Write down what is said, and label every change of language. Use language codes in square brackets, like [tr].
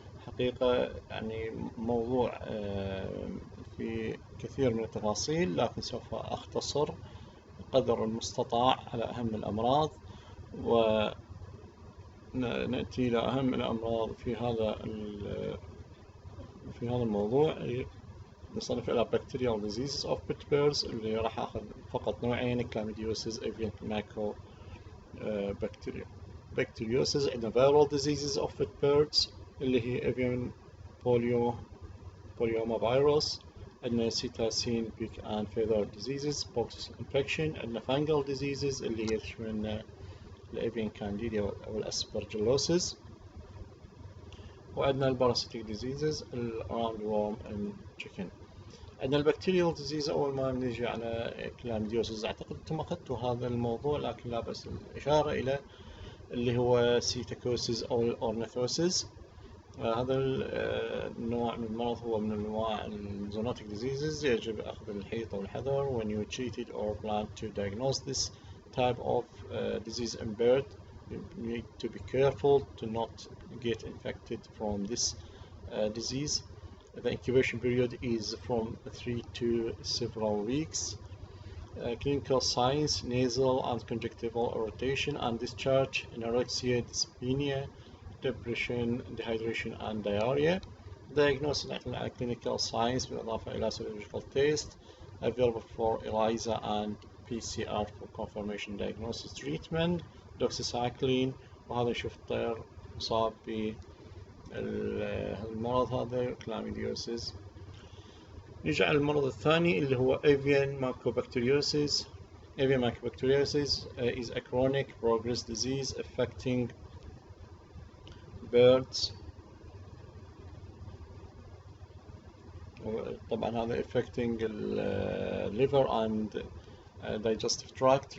[ar] حقيقة يعني موضوع في كثير من التفاصيل، لكن سوف أختصر قدر المستطاع على أهم الأمراض، ونأتي إلى أهم الأمراض في هذا الموضوع. نصنف إلى [en] bacterial diseases of pet birds، [ar] اللي راح أخذ فقط نوعين: [en] chlamydiosis avian mycobacteria bacteriosis. عندنا viral diseases of pet birds [ar] اللي هي [en] avian polyomavirus. عندنا psittacine beak and feather diseases pox infection. [ar] عندنا [en] fungal diseases [ar] اللي هي تشمل الافين كانديديا او الاسبرجلوسيس. [en] وعندنا الباراسيتيك ديزيزز الراوند وورم اند تشيكن. [ar] عندنا البكتيريال ديزيز. اول ما نجي على كلاميديوسيس، اعتقد انتم اخذتوا هذا الموضوع لكن لا بأس الاشاره الى اللي هو سيتاكوسيس او الاورنيثوسيس. هذا النوع من المرض هو من انواع الزونوتيك ديزيزز. يجب اخذ الحيطه والحذر [en] when you treated or plan to diagnose this type of disease in bird. You need to be careful to not get infected from this disease. The incubation period is from 3 to several weeks. Clinical signs: nasal and conjunctival irritation and discharge, anorexia, dyspnea, depression, dehydration and diarrhea. Diagnosis على clinical signs [ar] بالإضافة إلى [en] serological test available for ELISA and PCR for confirmation diagnosis. Treatment: doxycycline. [ar] وهذا نشوف الطير مصاب بالمرض هذا كلاميديوسيس. نيجي على المرض الثاني اللي هو avian mycobacteriosis. [en] Avian mycobacteriosis is a chronic progressive disease affecting birds. [ar] طبعا هذا [en] affecting liver and digestive tract.